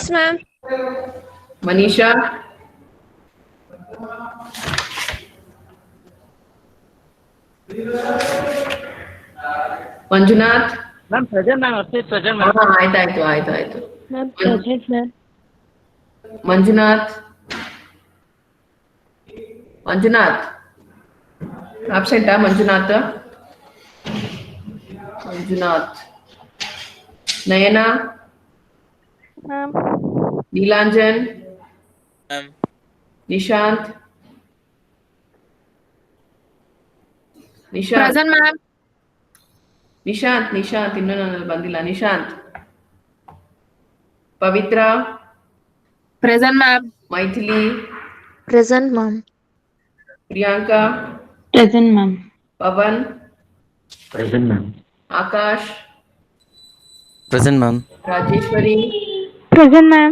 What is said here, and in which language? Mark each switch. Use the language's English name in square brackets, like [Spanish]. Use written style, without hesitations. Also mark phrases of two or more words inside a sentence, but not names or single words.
[English] Yes, ma'am. Manisha, Manjunath. Ma'am, present, ma'am. Present, ma'am. [Kannada] ಆಯ್ತು [English] Ma'am, present, ma'am. [Kannada] ಮಂಜುನಾಥ್ ಮಂಜುನಾಥ್ ಆಬ್ಸೆಂಟಾ ಮಂಜುನಾಥ್ ಮಂಜುನಾಥ್ ನಯನ [English] Ma'am. [Kannada] ನೀಲಾಂಜನ್ [English] Ma'am. [Kannada] ನಿಶಾಂತ್ ನಿಶಾಂತ್ [English] Present, ma'am. [Kannada] ನಿಶಾಂತ್ ಇನ್ನೂ ನನ್ನಲ್ಲಿ ಬಂದಿಲ್ಲ ನಿಶಾಂತ್ ಪವಿತ್ರ [English] Present, ma'am. [Kannada] ಮೈಥಿಲಿ [English] Present, ma'am. [Kannada] ಪ್ರಿಯಾಂಕಾ [English] Present, ma'am. [Kannada] ಪವನ್ [English] Present, ma'am. [Kannada] ಆಕಾಶ್ [English] Present, ma'am. [Kannada] ರಾಜೇಶ್ವರಿ [English] Present, ma'am.